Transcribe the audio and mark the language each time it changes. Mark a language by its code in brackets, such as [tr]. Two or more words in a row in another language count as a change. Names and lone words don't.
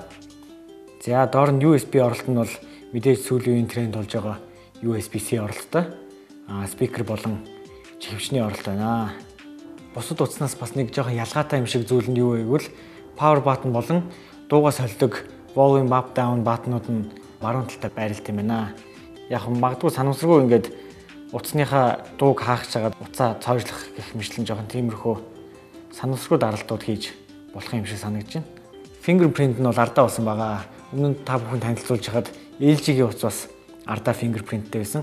[mn] За, доор нь USB оролт нь бол мэдээж сүүлийн үеийн тренд болж байгаа USB-C оролттой. Спикер болон чихвчний оролт байна. Бусад утаснаас бас нэг жоохон ялгаатай юм шиг зүйл нь юу вэ гэвэл [en] power button [mn] болон дуугаа солидог [en] volume up down button- [mn] ууд нь баруун талтай байрлалт юм байна. Яг магадгүй санамсаргүй ингээд утасныхаа дууг хаах чагаад утсаа цоожлох гэх мэтлэн жоохон тиймэрхүү санамсаргүй даралтууд хийж болох юм шиг санагдаж байна. Fingerprint нь бол ардаа болсон байгаа. Өмнө нь та бүхэн танилцуулж хахад LG-ийн утас бас ардаа fingerprintтэй байсан.